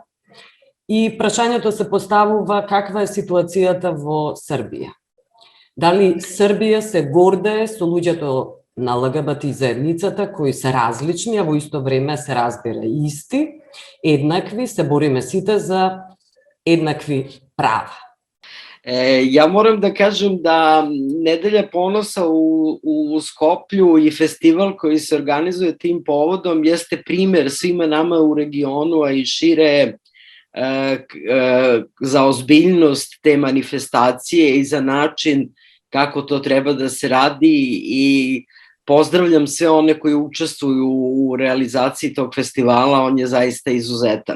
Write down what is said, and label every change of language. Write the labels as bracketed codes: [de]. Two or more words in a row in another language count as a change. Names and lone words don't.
[mk] И прашањето се поставува каква е ситуацијата во Србија. Дали Србија се гордее со луѓето на ЛГБТ заедницата кои се различни, а во исто време се разбира исти, еднакви, се бориме сите за еднакви права. [sr] Ja moram da kažem da Nedelja ponosa u Skoplju i festival koji se organizuje tim povodom jeste primer svima nama u regionu, a i šire, za ozbiljnost te manifestacije i za način kako to treba da se radi, i pozdravljam sve one koji učestvuju u realizaciji tog festivala, on je zaista izuzetan.